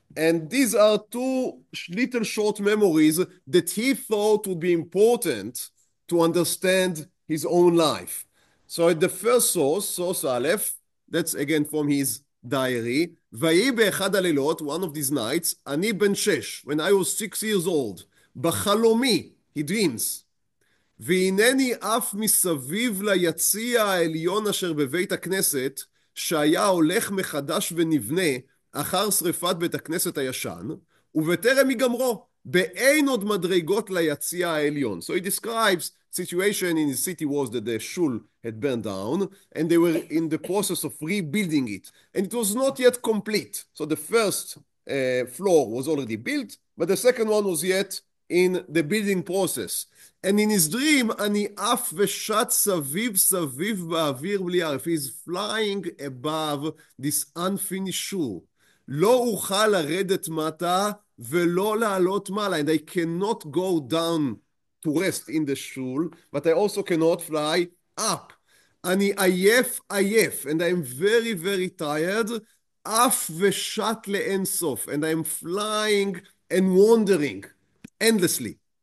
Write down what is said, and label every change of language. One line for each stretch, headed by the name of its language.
English: And these are two little short memories that he thought would be important to understand his own life. So at the first source Aleph, that's again from his diary.
Hebrew: ויהי באחד הלילות,
English: one of these nights,
Hebrew: אני בן 6,
English: when I was 6 years old,
Hebrew: בחלומי,
English: he dreams.
Hebrew: והנני עף מסביב ליציע העליון אשר בבית הכנסת, שהיה הולך מחדש ונבנה, אחר שרפת בית הכנסת הישן, ובטרם הגמרו, באין עוד מדרגות ליציע העליון.
English: So he describes situation in his city was that the shul had burned down and they were in the process of rebuilding it. And it was not yet complete. So the first floor was already built, but the second one was yet in the building process. And in his dream,
Hebrew: אני עף ושט סביב סביב באוויר בלי ערף.
English: He's flying above this unfinished shul.
Hebrew: לא אוכל לרדת מטה ולא לעלות מעלה.
English: And I cannot go down to rest in the shul, but I also cannot fly up.
Hebrew: אני עייף,
English: and I'm very, very tired.
Hebrew: עף ושט לאין סוף.
English: And I'm flying and wandering endlessly.